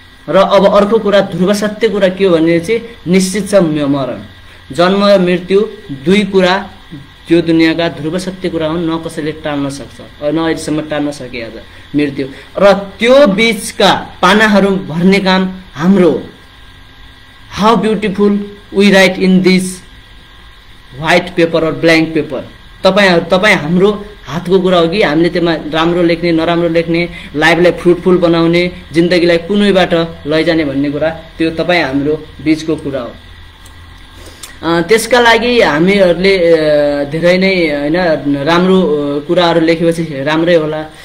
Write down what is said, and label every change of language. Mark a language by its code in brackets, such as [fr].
[ne] र अब अर्को कुरा, ध्रुव सत्य कुरा के हो भनेपछि निश्चित छ मरण। जन्म र मृत्यु दुई कुरा त्यो दुनियाँका ध्रुव सत्य कुरा हुन्, न कसैले टाल्न सक्छ, न अहिलेसम्म टाल्न सकेको छ मृत्यु। र त्यो बीचका पानाहरू भर्ने काम हाम्रो। [en] How beautiful we write in this white paper और blank paper. [ne] तपाईँ हाम्रो हातको कुरा हो कि हामीले त्यसमा राम्रो लेख्ने, नराम्रो लेख्ने, लाइफलाई फ्रुटफुल बनाउने, जिन्दगीलाई कुनै बाटो लैजाने भन्ने कुरा, त्यो तपाईँ हाम्रो बीचको कुरा हो। त्यसका लागि हामीहरूले धेरै नै होइन राम्रो कुराहरू लेखेपछि राम्रै होला।